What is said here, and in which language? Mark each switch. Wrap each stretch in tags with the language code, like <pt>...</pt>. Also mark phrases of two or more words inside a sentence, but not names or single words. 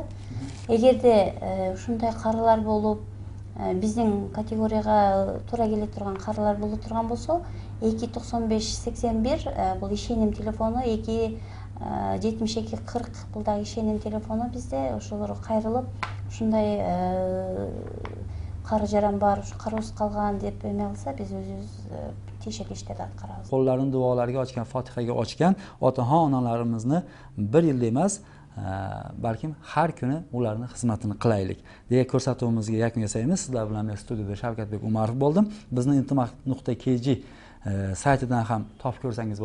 <ky>Эгерде ушундай карылар болуп, биздин категорияга туура келе турган карылар боло турган болсо, 29581 бул ишеним телефону, 27240 бул дагы ишеним телефону бизде. Ошолорго кайрылып, ушундай кары жаран бар, ушу кароосуз калган деп эме кылса, биз өзүбүз тиешелүү иштерди аткарабыз.</ky> <uz>Qo'llarini duolarga ochgan, Fotihaga ochgan otaxon onalarimizni bir yilda emas, balkim har kuni ularni xizmatini qilaylik deya ko'rsatuvimizga yakun yasaymiz. Sizlar bilan men studiyada Shavkatbek Umarov bo'ldim. Bizni intimaq.kg saytidan ham topib ko'rsangiz bo'ladi.</uz>